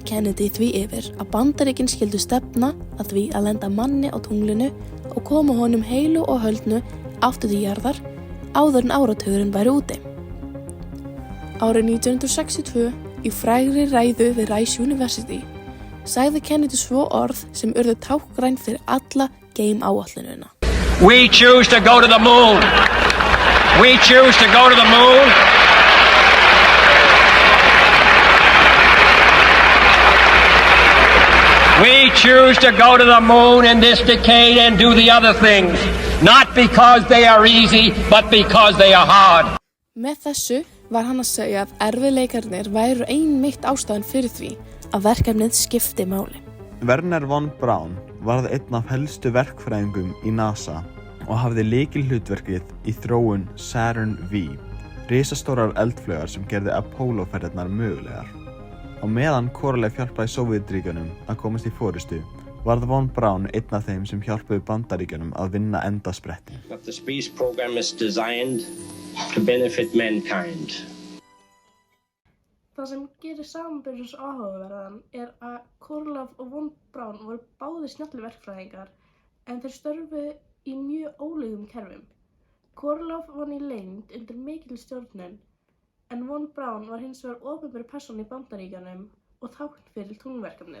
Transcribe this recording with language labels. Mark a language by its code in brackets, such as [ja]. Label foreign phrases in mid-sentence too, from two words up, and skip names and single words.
[is] Kennedy því yfir að Bandaríkin skyldu stefna að því að lenda manni á tunglinu og koma honum heilu og höldnu aftur til jarðar áður en áratugurinn væri úti. Árið 1962, í frægri ræðu við Rice University, sagði Kennedy svo orð sem urðu táknræn fyrir alla geim-áætlunina. [en] We choose to go to the moon. We choose to go to the moon. We choose to go to the moon in this decade and do the other things. Not because they are easy, but because they are hard. [is] Með þessu var hann að segja að erfiðleikarnir væru einmitt ástæðan fyrir því að verkefnið skipti máli. Wernher von Braun varð einn af helstu verkfræðingum í NASA og hafði lykilhlutverkið í þróun Saturn V, risastórar eldflaugar sem gerði Apollo-ferðirnar mögulegar. Á meðan Korolev hjálpaði Sovétríkjunum að komast í forystu, varð von Braun einn af þeim sem hjálpuðu Bandaríkjunum að vinna endasprettinn. [en] The space program is designed to benefit mankind. [is] Það sem gerir samanburðinn svo áhugaverðan að Korolev og von Braun voru báðir snjallir verkfræðingar, en þeir störfuðu í mjög ólíkum kerfum. Korolev vann í leynd undir mikilli stjórnun, en von Braun var hins vegar opinber persóna í Bandaríkjunum og tákn fyrir tunglverkefnið.